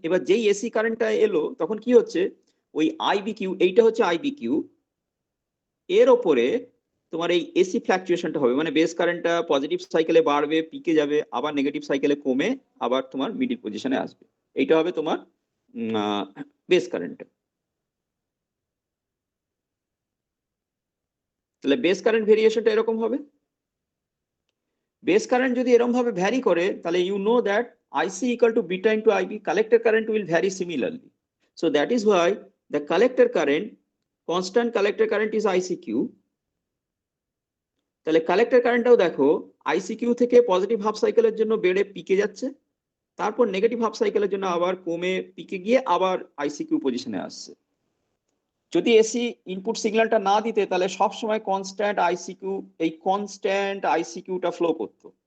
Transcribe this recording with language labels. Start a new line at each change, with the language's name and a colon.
Bangla: এবার যেই এসি কারেন্টটা এলো তখন কি হচ্ছে, ওই আইবিকিউ, এইটা হচ্ছে আইবিকিউ, এর ওপরে তোমার এই এসি ফ্ল্যাকচুয়েশনটা হবে, মানে বেস কারেন্টটা পজিটিভ সাইকেলে বাড়বে, পিকে যাবে, আবার নেগেটিভ সাইকেলে কমে, আবার তোমার মিডিল পজিশনে আসবে। এইটা হবে তোমার বেস কারেন্ট। তাহলে বেস কারেন্ট ভেরিয়েশনটা এরকম হবে। বেস কারেন্ট যদি এরকম ভাবে ভ্যারি করে, তাহলে
English: You know that IC equal to beta into IB, collector current will vary similarly. So that is why the collector current, constant collector current is ICQ.
Bangla: তাহলে collector কারেন্টটাও দেখো ICQ থেকে positive half সাইকেলের জন্য বেড়ে পিকে যাচ্ছে, তারপর নেগেটিভ হাফ সাইকেলের জন্য আবার কমে পিকে গিয়ে আবার ICQ পজিশনে আসছে। যদি এসি ইনপুট সিগন্যালটা না দিতে তাহলে সব সময় কনস্ট্যান্ট আইসিকিউ, এই কনস্ট্যান্ট আইসিকিউটা ফ্লো করতো।